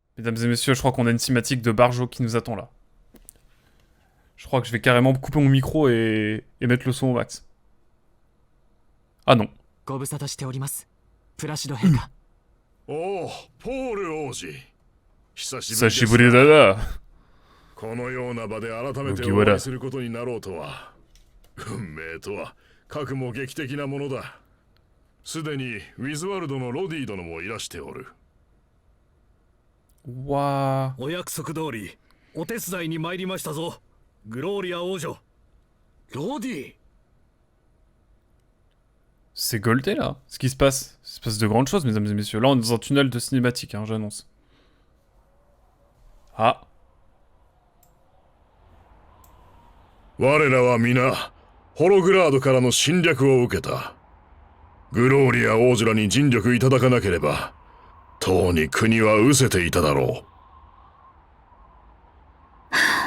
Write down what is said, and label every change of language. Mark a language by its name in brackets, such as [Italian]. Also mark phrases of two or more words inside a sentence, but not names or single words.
[French] Mesdames et messieurs, je crois qu'on a une cinématique de Barjo qui nous attend là. Je crois que je vais carrément couper mon micro et mettre le son au max. Ah non. [Japanese] ご無沙汰しております。プラシド陛下。おお、ポール王子。久しぶり久ですしぶりだな。このような場で改めてお会いすることになろうとは。運命とは、かくも劇的なものだ。すでにウィズワルドのロディ殿もいらしておる。わー。お約束通り、お手伝いに参りましたぞ。グローリア王女。ロディ。 [French] C'est Goldé là. Ce qui se passe. Il se passe de grandes choses, mesdames et messieurs. Là, on est dans un tunnel de cinématique, hein, j'annonce. Ah. [Japanese] 我らは皆、ホログラードからの侵略を受けた。グローリア王女らに尽力いただかなければ、とうに国は失せていただろう。